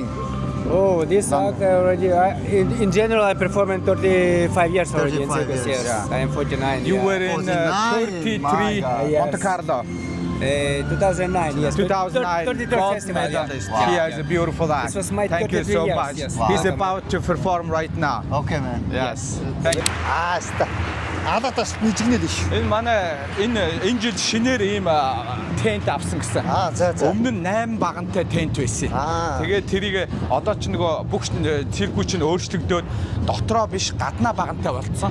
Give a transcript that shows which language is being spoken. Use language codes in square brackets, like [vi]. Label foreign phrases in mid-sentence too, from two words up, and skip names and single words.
[en] Oh, this act already, in general, I perform in 35 years already in 35 circus. years. Yes. Yeah. I am 49. You yeah. were in 49, 33 my God. Yes. Monte Carlo. 2009, yes. 2009 33rd gold festival, medalist. yeah. He has a beautiful act. This was my Thank you 33 so years, much. yes. He's Wow. about to perform right now. Okay, man. Yes. Thank you. Ста. Адатас нэжгнээд иш. [mn] Энэ манай энэ жил шинээр ийм тент авсан гэсэн. За. Өмнө нь 8 багантай тент байсан. Тэгээд тэрийг одоо ч нөгөө бүх циркүүч нь өөрчлөгдөөд дотроо биш гаднаа багантай болцсон.